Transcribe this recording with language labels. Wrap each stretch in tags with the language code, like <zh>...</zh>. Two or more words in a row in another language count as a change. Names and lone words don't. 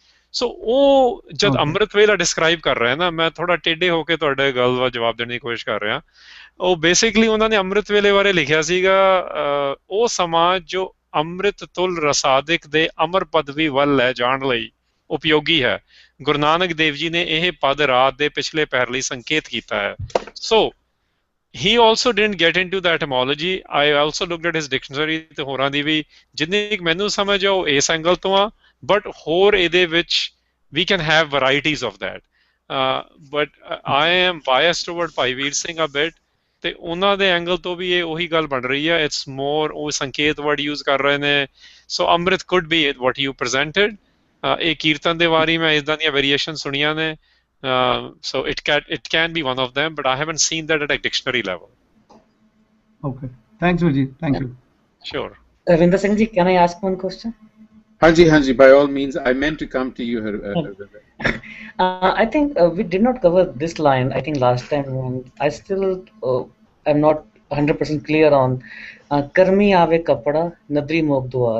<pa>ਸੋ ਉਹ ਜਦ ਅੰਮ੍ਰਿਤ ਵੇਲਾ ਡਿਸਕ੍ਰਾਈਬ ਕਰ ਰਿਹਾ ਨਾ, ਮੈਂ ਥੋੜਾ ਟੇਢੇ ਹੋ ਕੇ ਤੁਹਾਡੇ ਗੱਲ ਦਾ ਜਵਾਬ ਦੇਣ ਦੀ ਕੋਸ਼ਿਸ਼ ਕਰ ਰਿਹਾ. ਉਹ ਬੇਸਿਕਲੀ ਉਹਨਾਂ ਨੇ ਅੰਮ੍ਰਿਤ ਵੇਲੇ ਬਾਰੇ ਲਿਖਿਆ ਸੀਗਾ, ਉਹ ਸਮਾਂ ਜੋ ਅੰਮ੍ਰਿਤ ਤੁਲ ਰਸਾਦਿਕ ਦੇ ਅਮਰ ਪਦਵੀ ਵੱਲ ਲੈ ਜਾਣ ਲਈ ਉਪਯੋਗੀ ਹੈ. ਗੁਰੂ ਨਾਨਕ ਦੇਵ ਜੀ ਨੇ ਇਹ ਪਦ ਰਾਤ ਦੇ ਪਿਛਲੇ ਪਹਿਰ ਲਈ ਸੰਕੇਤ ਕੀਤਾ ਹੈ.</pa> <en>ਸੋ he also didn't get into the etymology. I also looked at his dictionary</en> <pa>ਤੇ ਹੋਰਾਂ ਦੀ ਵੀ, ਜਿੰਨੀ ਮੈਨੂੰ ਸਮਝ ਆ ਉਹ ਇਸ ਐਂਗਲ ਤੋਂ ਆ, ਬਟ ਹੋਰ ਇਹਦੇ ਵਿੱਚ</pa> <en>we can have varieties of that. But I am biased toward</en> <pa>ਭਾਈ ਵੀਰ ਸਿੰਘ</pa> <en>a bit,</en> <pa>ਤੇ ਉਹਨਾਂ ਦੇ ਐਂਗਲ ਤੋਂ ਵੀ ਇਹ ਉਹੀ ਗੱਲ ਬਣ ਰਹੀ ਹੈ.</pa> <en>it's more,</en> <pa>ਉਹ ਸੰਕੇਤ ਵਰਡ ਯੂਜ਼ ਕਰ ਰਹੇ ਨੇ.</pa> <en>ਸੋ ਅੰਮ੍ਰਿਤ could be what you presented.</en> <pa>ਇਹ ਕੀਰਤਨ ਦੇ ਵਾਰੀ ਮੈਂ ਇਦਾਂ ਦੀਆਂ ਵੇਰੀਏਸ਼ਨ ਸੁਣੀਆਂ ਨੇ.</pa> <en>So it can be one of them, but I haven't seen that at a dictionary level. Okay, thanks Vijay, thank you. Sure. Ravinder Singh ji, can I ask one question? Hanji, by all means. I meant to come to you. I think we did not cover this line, I think, last time, and I still am not 100% clear on Karmi Ave Kapda Nadri Mok Duar.</en>